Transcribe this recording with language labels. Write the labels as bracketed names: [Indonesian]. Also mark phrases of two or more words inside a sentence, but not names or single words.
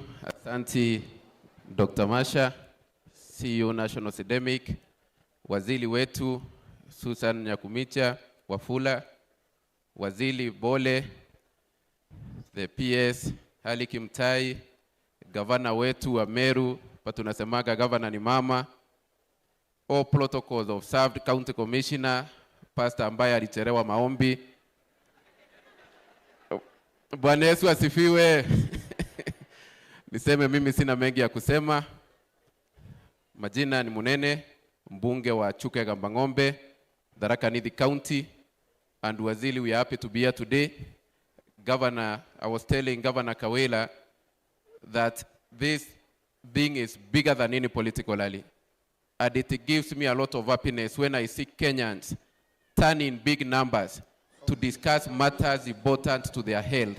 [Swahili] Asante Dr. Masha, CEO National Academic, waziri wetu Susan Nakhumicha Wafula, waziri Bole, [English] the PS [Swahili] Haliki Mtai, governor wetu wa Meru, patunasemaga governor ni mama, [English] all protocols of served county commissioner, [Swahili] pastor ambaye alichelewa maombi. Bwana Yesu asifiwe. Niseme mimi sina mengi ya kusema. Majina ni Munene, mbunge wa Chuka Gambangombe, Tharaka Nithi County, and waziri, [English] we are happy to be here today. Governor, I was telling Governor Kawela that this thing is bigger than any political rally. And it gives me a lot of happiness when I see Kenyans turn in big numbers to discuss matters important to their health.